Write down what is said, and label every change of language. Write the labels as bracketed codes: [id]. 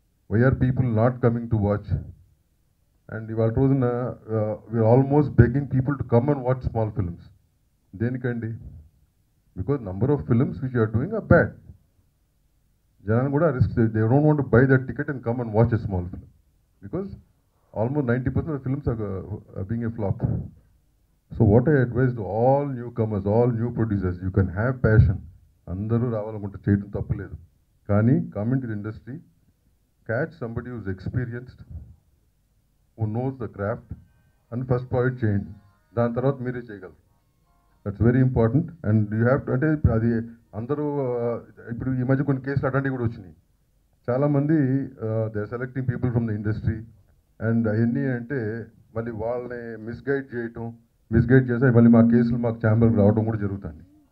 [en] Why are people not coming to watch? And ఇవాళ రోజున we're almost begging people to come and watch small films. [te] దేనికండి? [en] Because number of films which you're doing are bad. [te] జనాన్ని కూడా risk, [en] They don't want to buy that ticket and come and watch a small film, because almost 90% of films are being a flop. So what I advise to all newcomers, all new producers, you can have passion. [te] అందరూ రావాలనుకుంటే చేయడం తప్పులేదు. కానీ [en] come into the industry, catch somebody who's experienced, who knows the craft, and first project చేయండి. [te] దాని తర్వాత మీరే చేయగలరు. [en] That's very important. And you have to, [te] అంటే అది అందరూ ఇప్పుడు ఈ మధ్య కొన్ని కేసులు అట్లాంటివి కూడా వచ్చినాయి. చాలామంది [en] they are selecting people from the industry, [te] and అవన్నీ అంటే మళ్ళీ వాళ్ళని మిస్గైడ్ చేసి మళ్ళీ మా కేసులు మాకు ఛాంబర్కి రావడం కూడా జరుగుతుంది.